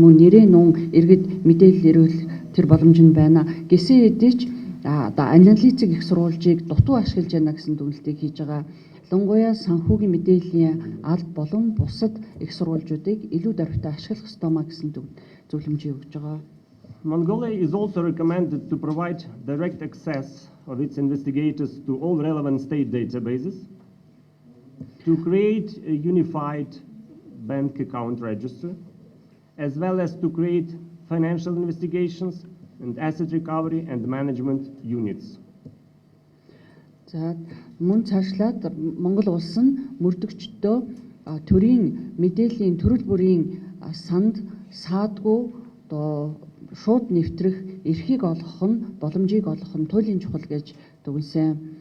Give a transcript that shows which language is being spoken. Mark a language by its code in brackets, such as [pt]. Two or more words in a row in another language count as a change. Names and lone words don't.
[mn] Мөн нэрийн нун иргэд мэдээлэл ирүүлэх тэр боломж нь байна. Гэсэн хэдий ч аналитик их сурвалжийг дутуу ашиглаж байна гэсэн дүгнэлтийг хийж байгаа. Ялангуяа санхүүгийн мэдээллийн алба болон бусад их сурвалжуудыг илүү даруйтай ашиглах ёстой маа гэсэн зөвлөмжийг өгж байгаа. [en] Mongolia is also recommended to provide direct access of its investigators to all relevant state databases, to create a unified bank account register, as well as to create financial investigations and asset recovery and management units. [mn] За мөн цаашлаад Монгол улс нь мөрдөгчдөө төрийн мэдээллийн төрөл бүрийн санд саадгүй шууд нэвтрэх эрхийг олгох нь боломжийг олгох нь туйлын чухал гэж дүгнсэн.